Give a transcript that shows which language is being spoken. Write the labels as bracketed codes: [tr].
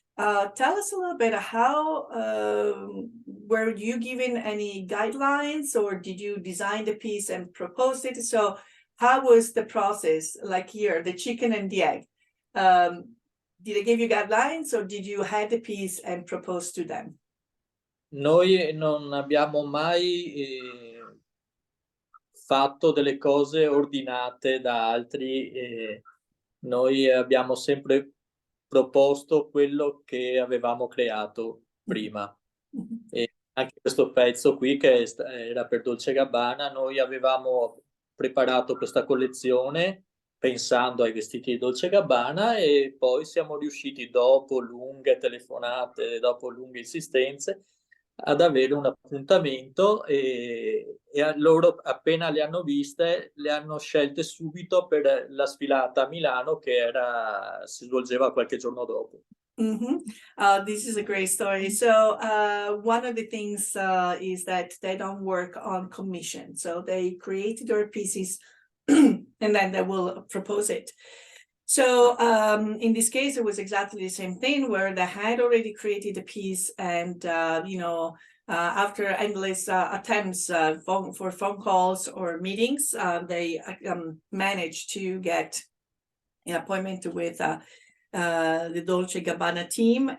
[en] Tell us a little bit, how were you given any guidelines, or did you design the piece and propose it? So how was the process, like here, the chicken and the egg? Did they give you guidelines, or did you have the piece and propose to them? [it] Noi non abbiamo mai fatto delle cose ordinate da altri, noi abbiamo sempre proposto quello che avevamo creato prima. E anche questo pezzo qui, che era per Dolce & Gabbana, noi avevamo preparato questa collezione pensando ai vestiti di Dolce & Gabbana, e poi siamo riusciti, dopo lunghe telefonate, dopo lunghe insistenze, ad avere un appuntamento, e loro, appena le hanno viste, le hanno scelte subito per la sfilata a Milano, che si svolgeva qualche giorno dopo. [en] This is a great story. So one of the things is that they don't work on commission. So they create their pieces and then they will propose it. So in this case, it was exactly the same thing, where they had already created a piece, and after endless attempts for phone calls or meetings, they managed to get an appointment with the Dolce & Gabbana team.